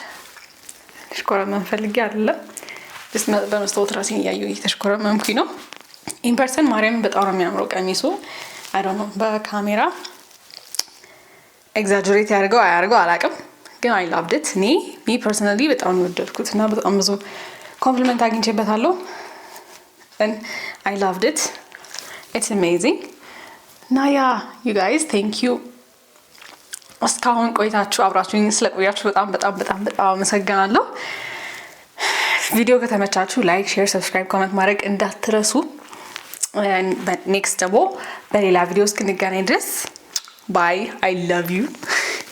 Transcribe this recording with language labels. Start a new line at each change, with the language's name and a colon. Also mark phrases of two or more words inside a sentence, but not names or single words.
Amharic: ተሽኮረመም ፈልጌ አይደለም። በመስታወት ራሴን እያየሁ እየተሽኮረመምኩኝ ነው።
English: in person
Amharic: ማርያምን በጣም ነው የሚያምረው ቀሚሱ።
English: I don't know
Amharic: በካሜራ ኤግዛጀሬት ያደርገው አያደርገው አላውቅም፣ ግን
English: I loved it። me personally
Amharic: በጣም ነው የወደድኩት እና በጣም ብዙ ኮምፕሊመንት አግኝቼበታለሁ።
English: and I loved it. It's amazing.
Amharic: እና ያ
English: you guys, thank you
Amharic: እስካሁን ቆይታችሁ አብራችሁኝ ስለቆያችሁ በጣም አመሰግናለሁ። ቪዲዮ ከተመቻችሁ ላይክ፣ ሼር፣ ሰብስክራይብ፣ ኮሜንት ማድረግ እንዳትረሱ። ኔክስት ደግሞ በሌላ ቪዲዮ እስክንገናኝ ድረስ ባይ።
English: I love you.